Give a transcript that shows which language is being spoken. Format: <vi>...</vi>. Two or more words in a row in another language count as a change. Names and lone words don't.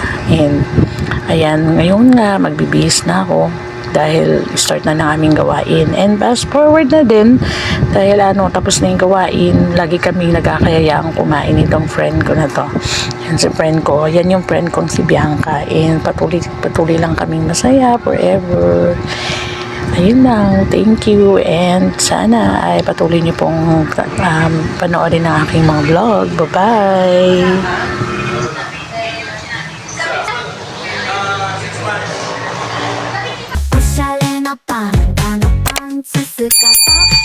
<tl>And ayan, ngayon nga magbibihis na ako dahil start na ng aming gawain. And</tl> <en>fast forward</en> <tl>na din dahil tapos na yung gawain, lagi kami nagkakayayaang kumain itong friend ko na to. Yan si friend ko, yan yung friend kong si Bianca. And patuloy lang kaming masaya forever. Ayun lang,</tl> <en>thank you, and</en> <tl>sana ay patuloy niyo pong panoorin ang aking mga vlog. Bye-bye!</tl> <ja>Oしゃれなパンダのパンツ姿</ja>